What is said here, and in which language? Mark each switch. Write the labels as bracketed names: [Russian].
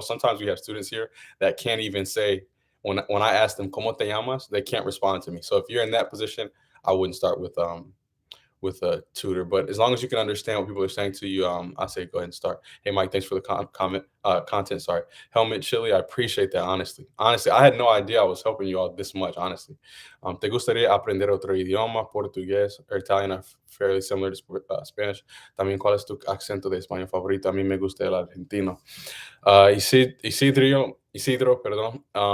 [English] Sometimes we have students here that can't even say, when I ask them, [Spanish] ¿Cómo te llamas? [English] They can't respond to me. So if you're in that position, I wouldn't start with a tutor, but as long as you can understand what people are saying to you, I say go ahead and start. Hey, Mike, thanks for the content. Sorry, Helmet Chili, I appreciate that. Honestly, I had no idea I was helping you all this much. [Spanish] Honestly, ¿te gustaría aprender otro idioma? [English] Portugués or Italian are fairly similar to Spanish. [Spanish] También, ¿cuál es tu acento de español favorito? A mí me gusta el argentino. Isidro, perdón.